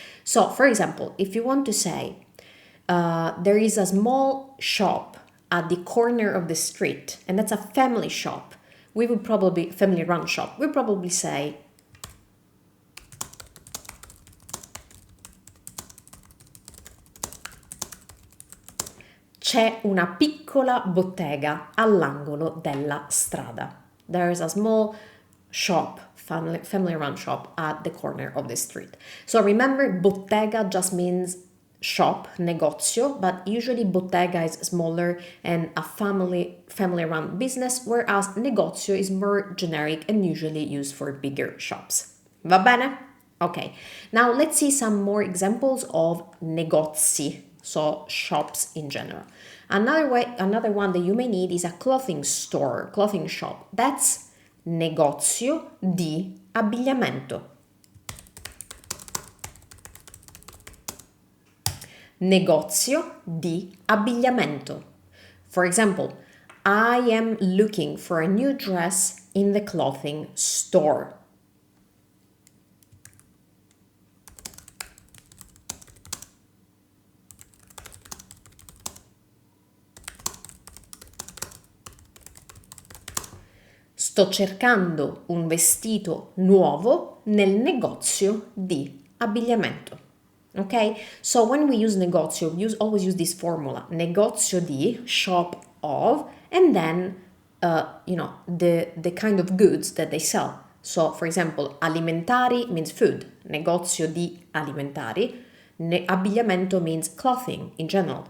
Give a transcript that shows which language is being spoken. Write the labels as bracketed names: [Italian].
[English] So, for example, if you want to say there is a small shop at the corner of the street, and that's a family shop, we would probably, family run shop, we probably say [Italian] c'è una piccola bottega all'angolo della strada. [English] There is a small shop, family run shop at the corner of the street. So remember, bottega just means shop, negozio, but usually bottega is smaller and a family run business, whereas negozio is more generic and usually used for bigger shops. [Italian] Va bene? [English] Okay, now let's see some more examples of negozi, so shops in general. Another one that you may need is a clothing store, clothing shop. That's negozio di abbigliamento. [Italian] Negozio di abbigliamento. [English] For example, I am looking for a new dress in the clothing store. [Italian] Sto cercando un vestito nuovo nel negozio di abbigliamento. [English] Okay, so when we use negozio, we always use this formula, negozio di, shop of, and then, the kind of goods that they sell. So, for example, alimentari means food, negozio di alimentari, abbigliamento means clothing in general.